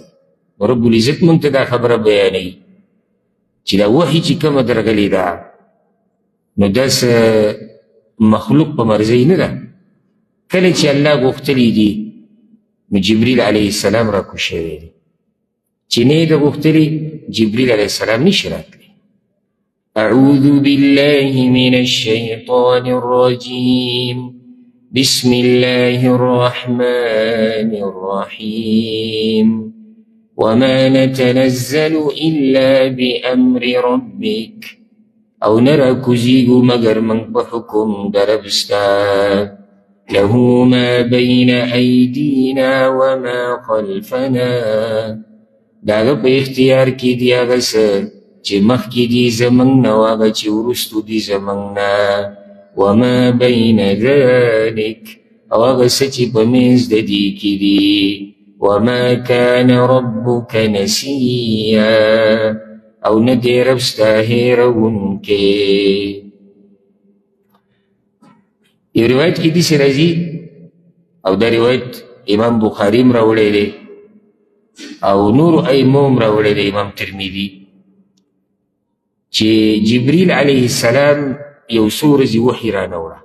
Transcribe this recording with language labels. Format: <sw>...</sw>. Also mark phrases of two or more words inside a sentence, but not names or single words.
<ps>رب العزت موږ ته دا خبره بیانوي چې دا وحي چې کومه درغلې ده نو دا څه مخلوق په مرضۍ نه ده. کله چې الله غوښتلی دي نو جبریل</ps> <ar>علیه السلام</ar> <ps>راکوز شوی دی، چې نه یې د غوښتلي جبریل</ps> <ar>علیه السلام</ar> <ps>نشي راتلی.</ps> <ar>اعوذ بالله من الشیطان الرجیم بسم الله الرحمن الرحیم وما نتنزل إلا بأمر ربك</ar> <ps>او نراکوزیگو مگر من په حکم دربستا</ps> <ar>له ما بین ایدینا وما خلفنا</ar> <ps>داغه په اختیار کې دی هغه څه چې مخکې دي زموږ نه او هغه چې وروستو دي زموږ نه</ps> <ar>وما بین ذلک</ar> <ps>او هغه څه چې په منځ د دې کې دي</ps> <ar>وما كان ربك نسيا</ar> <ps>او ندی رب ستا هیرونکی. یو روایت کې داسې راځي او دا روایت امام بخاري هم راوړی دی او نورو ائمو هم راوړی دی، امام ترمذي، چې جبریل</ps> <ar>علیه السلام</ar> <ps>یو څو ورځې وحي رانوړه.</ps>